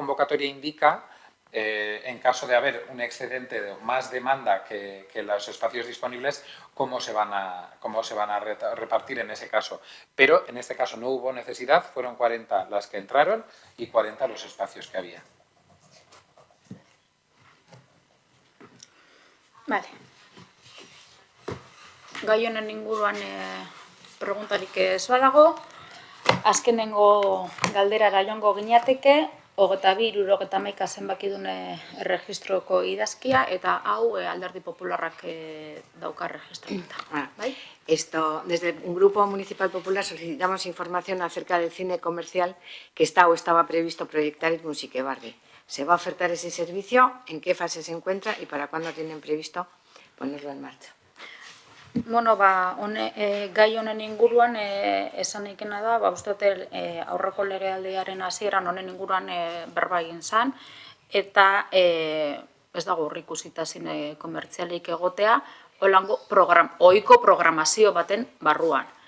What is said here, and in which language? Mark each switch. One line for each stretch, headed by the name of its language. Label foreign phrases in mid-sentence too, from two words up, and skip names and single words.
Spanish: La propia convocatoria indica en caso de haber un excedente de más demanda que los espacios disponibles, cómo se van a repartir en ese caso. Pero en este caso no hubo necesidad, fueron 40 las que entraron y 40 los espacios que había. Vale.
Basque: Gai honen inguruan preguntarik ez badago, azkenengo galderara joango ginateke, 22-71 zenbakidune erregistroko idazkia, eta hau Alderdi Popularrak dauka registratuta. ¿Bai?
Spanish: Esto, desde un grupo municipal popular solicitamos información acerca del cine comercial que está o estaba previsto proyectar en Musiquebarri. ¿Se va a ofertar ese servicio? ¿En qué fase se encuentra? ¿Y para cuándo tienen previsto ponerlo en marcha?
Basque: Bueno, gai honen inguruan esan ikena da, uste dut aurreko legealdiaren hasieran honen inguruan berba egin zen, eta ez dago aurreikusita zine komertzialik egotea, ohiko programazio baten barruan.